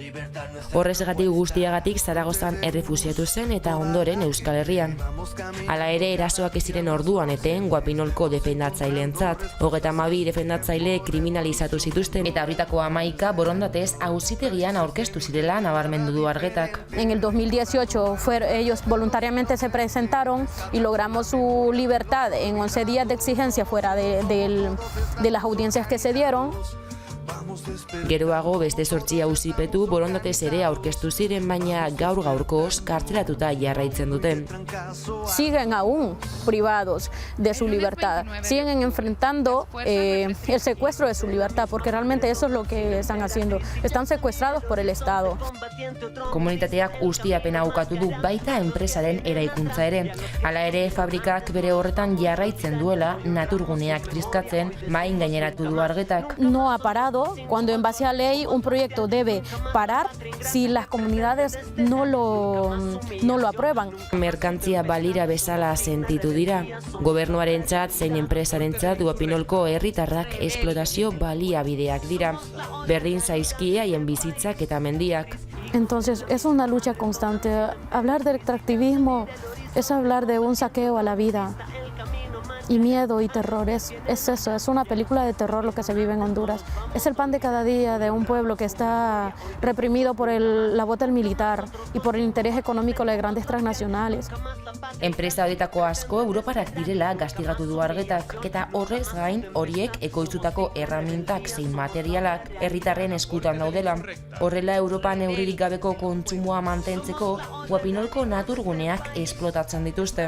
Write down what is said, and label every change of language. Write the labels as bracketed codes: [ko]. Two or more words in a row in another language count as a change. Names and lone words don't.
[eu] Horrezgatik guztiagatik Zaragozan errefusiatu zen eta ondoren Euskal Herrian. Hala ere, erasoak ez ziren orduan eten Guapinolko defendatzaileentzat. 32 defendatzaile kriminalizatu zituzten eta horietako 11 borondatez auzitegian aurkeztu zirela nabarmendu du Argetak. [es] En el 2018 ellos voluntariamente se presentaron y logramos su libertad en 11 días de exigencia fuera de las audiencias que se dieron. [eu] Geroago beste 8 auzipetu borondatez ere aurkeztu ziren, baina gaur-gaurkoz kartzelatuta jarraitzen duten. [es] Siguen aún privados de su libertad, siguen enfrentando el secuestro de su libertad, porque realmente eso es lo que están haciendo, están secuestrados por el Estado. [eu] Komunitateak ustiapena ukatu du baita enpresaren eraikuntza ere. Hala ere, fabrikak bere horretan jarraitzen duela naturguneak trizkatzen main gaineratu du Argetak. [es] No ha parado juzgado cuando en base a ley un proyecto debe parar si las comunidades no lo aprueban. [eu] Merkantzia balira bezala sentitu dira. Gobernuarentzat zein enpresarentzat Guapinolko herritarrak esplotazio baliabideak dira. Berdin zaizkie haien bizitzak eta mendiak. [es] Entonces es una lucha constante. Hablar del extractivismo es hablar de un saqueo a la vida. Y miedo y terror, es eso, es una película de terror lo que se vive en Honduras. Es el pan de cada día de un pueblo que está reprimido por la bota del militar y por el interés económico de grandes transnacionales. [eu] Enpresa horietako asko Europarak direla gastigatu du Argetak, eta horrez gain horiek ekoiztutako erramintak zein materialak herritarren eskutan daudela. Horrela Europan neurririk gabeko kontsumoa mantentzeko Guapinolko naturguneak esplotatzen dituzte.